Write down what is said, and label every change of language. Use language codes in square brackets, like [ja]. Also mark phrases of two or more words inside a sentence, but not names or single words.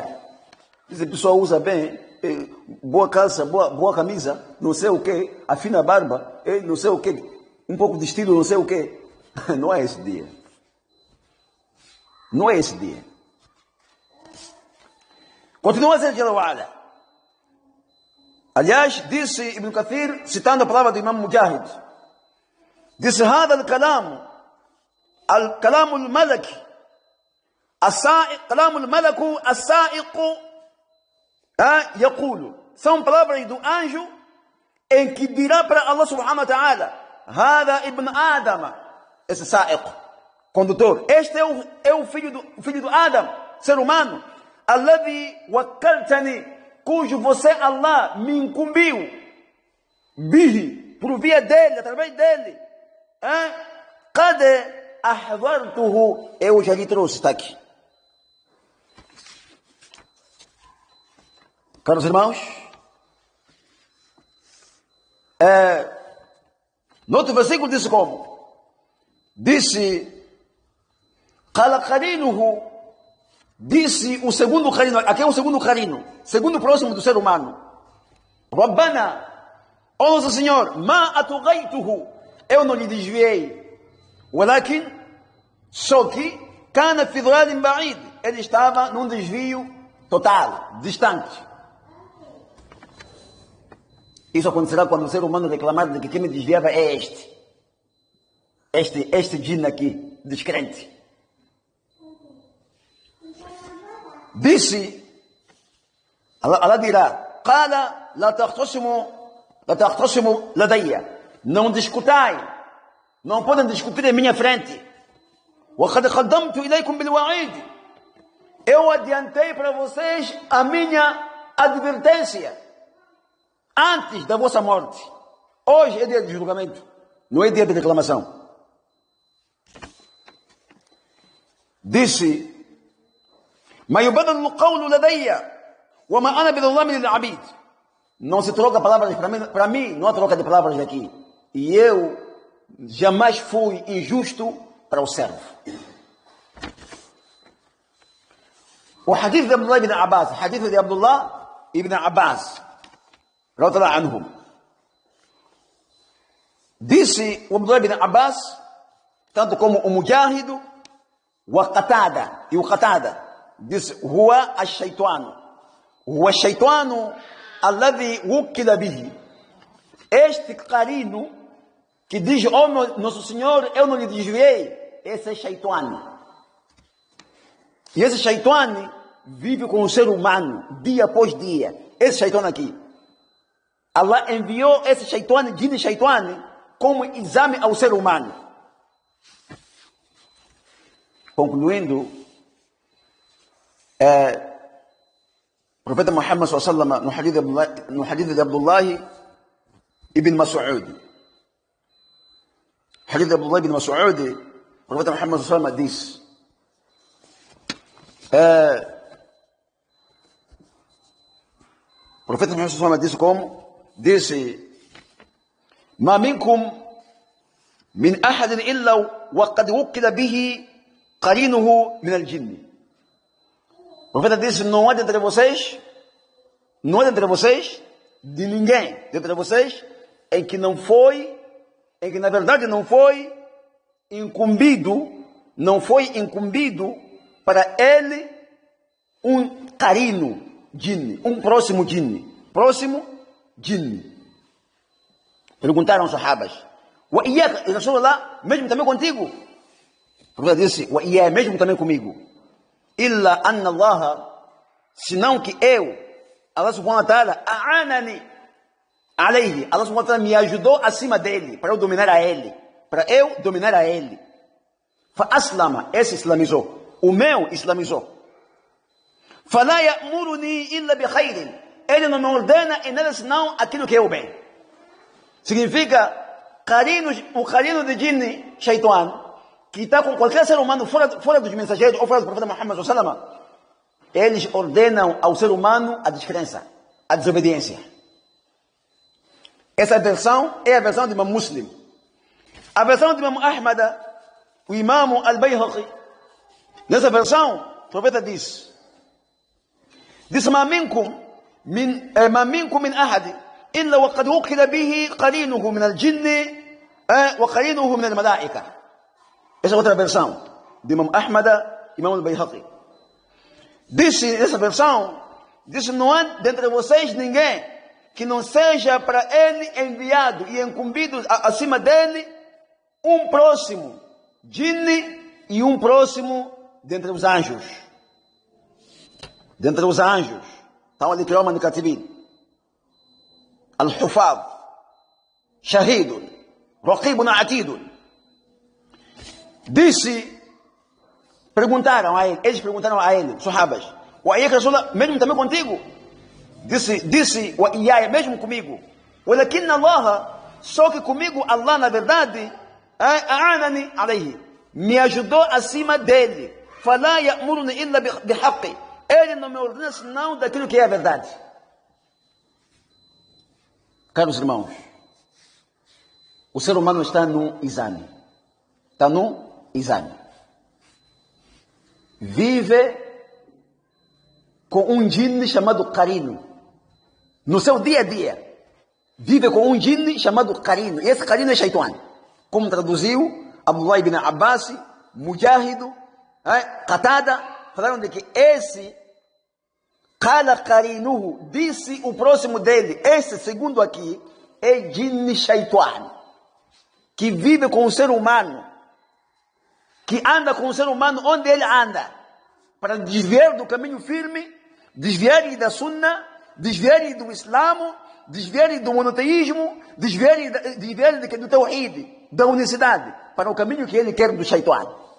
[pt] Diz, a pessoa usa bem, boa calça, boa camisa, não sei o quê, afina a barba, não sei o quê, um pouco de estilo, não sei o quê. Não é esse dia. Não é esse dia. Continua a dizer [ar] جل وعلا. [pt] Aliás, disse Ibn Kathir, citando a palavra do Imam Mujahid, disse, [ar] هذا الكلام الكلام الملكي السائق كلام الملك السائق يقول, [pt] são palavras do anjo em que dirá para Allah [ar] سبحانه وتعالى, هذا ابن آدم, [pt] esse saiq, condutor, este é o filho do Adam, ser humano, [ar] الذي وكلتني, [pt] cujo você, Allah, me incumbiu, bihi, por via dele, através dele, [ar] قد أحضرته, [pt] eu já lhe trouxe, está aqui. Caros irmãos, no outro versículo disse como? Disse, [ar] قال قرينه, [pt] disse o segundo carino, aqui é o segundo carino, segundo próximo do ser humano, Rabbana, ó nosso Senhor, [ar] ما أطغيته, [pt] eu não lhe desviei, walakin, só que, [ar] كان في ضلال بعيد, [pt] ele estava num desvio total, distante. Isso acontecerá quando o ser humano reclamar de que quem me desviava é este djinn aqui, descrente. Disse, [ar] Allah dirá, قال لا تختصموا لدي, [pt] não discutai, não podem discutir em minha frente. [ar] وقد قدمت إليكم بالوعيد, [pt] eu adiantei para vocês a minha advertência antes da vossa morte. Hoje é dia de julgamento, não é dia de reclamação. Disse, [ar] ما يبدل القول لدي وما أنا بظلام للعبيد, [pt] não se troca palavras para mim, não há troca de palavras aqui, e eu jamais fui injusto para o servo. O hadith de Abdullah ibn Abbas, hadith de Abdullah ibn Abbas [ar] رضي الله عنهم, [pt] disse o Abdullah ibn Abbas, tanto como o Mujahid, o Qatada e o Qatada, disse, [ar] هو الشيطان هو الشيطان الذي وكل به, [pt] este carino que diz, oh nosso Senhor, eu não lhe desviei, esse é shaytan. E esse shaytan vive com o ser humano dia após dia. Esse shaytan aqui, Allah enviou esse shaytan, [ar] جن شيطان, [pt] como exame ao ser humano. Concluindo, o profeta Muhammad [ar] صلى الله عليه وسلم, [pt] no hadith de Abdullah ibn Mas'ud, hadith de Abdullah ibn Mas'ud, o profeta Muhammad [ar] صلى الله عليه وسلم [pt] diz, o profeta Muhammad [ar] صلى الله عليه وسلم [pt] disse como? Disse, [ar] ما منكم من أحد إلا وقد وكل به قرينه من الجن. [pt] O profeta disse, não há dentre vocês, de ninguém dentre vocês, em que na verdade não foi incumbido para ele um carino, jinn, um próximo jinn. Perguntaram os sahabas, [ar] وإياك رسول الله, [pt] mesmo também contigo? O profeta disse, [ar] وإياك, [pt] mesmo também comigo. [ar] إلا أن الله, [pt] senão que eu, Allah [ar] سبحانه وتعالى أعانني عليه, [pt] Allah [ar] سبحانه وتعالى [pt] me ajudou acima dele, para eu dominar a ele. para eu dominar a ele. Fa'aslama, esse islamizou. O meu islamizou. [ar] فَلَا يَأْمُرُنِي إِلَّا بِخَيْرٍ. [pt] Ele não me ordena em nada senão aquilo que é o bem. Significa, o carino de jinn, shaitan, que está com qualquer ser humano fora dos mensageiros ou fora do profeta Muhammad [ar] صلى الله عليه وسلم, [pt] eles ordenam ao ser humano a descrença, a desobediência. Essa versão é a versão de Imam Muslim. A versão de Imam Ahmad, o Imam Al-Bayhaqi, nessa versão, o profeta diz [ar] ما منكم من أحد إلا وقد وكل به قرينه من الجن وقرينه من الملائكة. [pt] Essa é outra versão de Imam Ahmad, Imam Al-Bayhaqi. Disse essa versão, disse: não há dentre vocês ninguém que não seja para ele enviado e incumbido acima dele um próximo jinn e um próximo dentre os anjos. [ar] Dentre os anjos estão ali كراما كاتبين الحفظة شاهدون رقيب عتيد. [pt] Perguntaram a ele, eles perguntaram a ele, sahabas: [ar] وإياك رسول الله, [pt] mesmo também contigo? Disse [ar] وإياي, [pt] mesmo comigo. [ar] ولكن الله, [pt] só que comigo Allah na verdade [ar] أعانني عليه, [pt] me ajudou acima dele. [ar] فلا يأمرني إلا بحق. [pt] Ele não me ordena senão daquilo que é a verdade. Caros irmãos, o ser humano está no exame. Está no exame. Vive com um jinn chamado carino. No seu dia a dia, vive com um jinn chamado carino. E esse carino é shaitan. Como traduziu Abdullah ibn Abbas, Mujahid, Qatada, falaram de que esse [ar] قال قرينه, [pt] disse o próximo dele, esse segundo aqui é jinn shaitan, que vive com o ser humano, que anda com o ser humano onde ele anda, para desviar do caminho firme, desviar da sunnah, desviar do islamo, desviar do monoteísmo, desviar do tawhid, da unicidade, para o caminho que ele quer do shaitan.